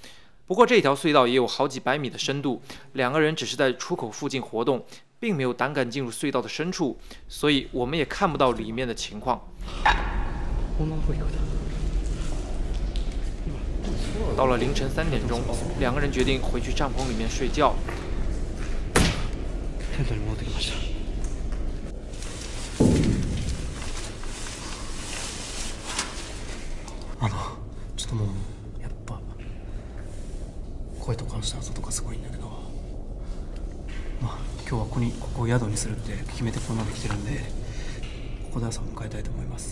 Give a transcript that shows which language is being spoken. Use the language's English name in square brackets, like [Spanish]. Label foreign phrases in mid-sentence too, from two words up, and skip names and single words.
[Chinese] 不过这条隧道也有好几百米的深度，两个人只是在出口附近活动，并没有胆敢进入隧道的深处，所以我们也看不到里面的情况。到了凌晨3点钟，两个人决定回去帐篷里面睡觉。 [Japanese] テントに戻ってきました。ちょっともうやっぱ声とかした音とかすごいんだけど、まあ今日はここを宿にするって決めてここまで来てるんで、ここで朝を迎えたいと思います。